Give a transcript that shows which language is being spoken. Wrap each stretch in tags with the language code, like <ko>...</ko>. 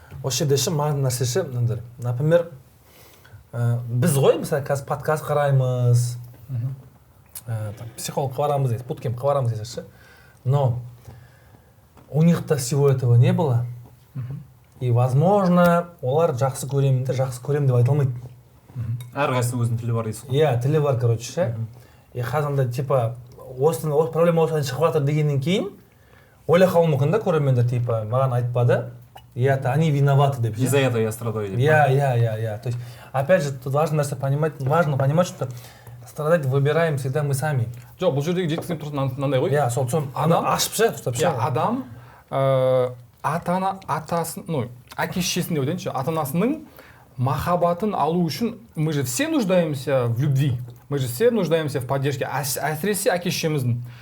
<kk>Осы жерде маңызды нәрсе ше, например, біз ғой, мысалы, қазір подкаст қараймыз, психологқа барамыз дейді, буткемпқа барамыз десек,</kk> <ru>но у них-то всего этого не было,</ru> <kk>и, возможно, олар жақсы көремін деп айта алмайды. Әрқайсының өзінің тілі бар дейсің ғой. Иә, тілі бар, короче, ше. И қазанда, типа, осы проблема осыдан шығып жатыр дегеннен кейін, ойлай қалуы мүмкін да көрермендер, типа, маған айтпады,</kk> <ru>и-то они виноваты</ru> <kk>деп.</kk> <ru>Из-за этого я страдаю деп. Я. То есть, опять же, тут важно понимать, что страдать выбираем всегда мы сами.</ru> <kk>Жоқ, бұл жердегі жеткізген тұрсын мынандай ғой. Иә, сол адам ашып ше, ұстап ше. Адам атасын, әке-шешесін деп айтайыншы, ата-анасының махаббатын алу үшін</kk> <ru>мы же все нуждаемся в любви, мы же все нуждаемся в поддержке,</ru> <kk>әсіресе әке-шешеміздің.</kk>